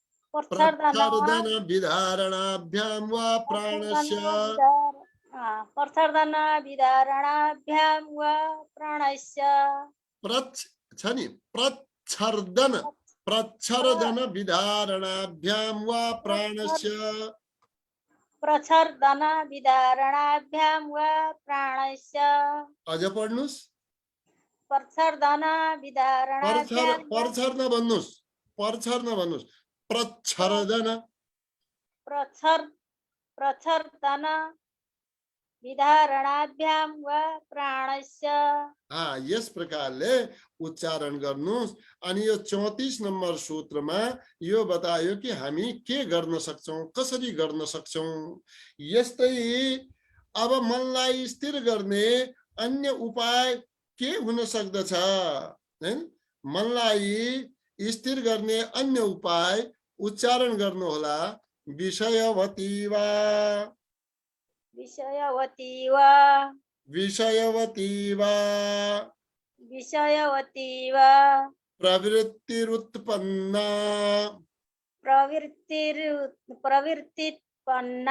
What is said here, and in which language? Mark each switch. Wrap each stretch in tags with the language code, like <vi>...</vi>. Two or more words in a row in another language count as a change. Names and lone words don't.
<sa>प्रच्छर्दन विधारणाभ्यां वा प्राणस्य प्रच्छर्दन विधारणाभ्यां वा प्राणस्य</sa> <ne>छ नि</ne> <sa>प्रच्छर्दन प्रच्छर्दन विधारणाभ्यां वा प्राणस्य प्रच्छर्दन विधारणाभ्यां वा प्राणस्य</sa> <ne>अझ पढ्नुस्</ne> <sa>प्रच्छर्दन विधारणाभ्यां</sa> <ne>पर्छर नभन्नुस् प्रच्छर्दन</ne> <sa>प्रच्छर्दन विधारणाभ्यां वा प्राणस्य</sa> <ne>यस प्रकारले उच्चारण गर्नुस्। अनि यो 34 नम्बर सूत्रमा यो बतायो कि हामी के गर्न सक्छौं, कसरी गर्न सक्छौं। यस्तै अब मनलाई स्थिर गर्ने अन्य उपाय के हुन सक्दछ हैन? मनलाई स्थिर गर्ने अन्य उपाय उच्चारण गर्नु होला।</ne> <sa>विषयवती वा विषयवती वा विषयवती वा विषयवती वा प्रवृत्तिरुत्पन्ना प्रवृत्तिरुत्पन्ना</sa>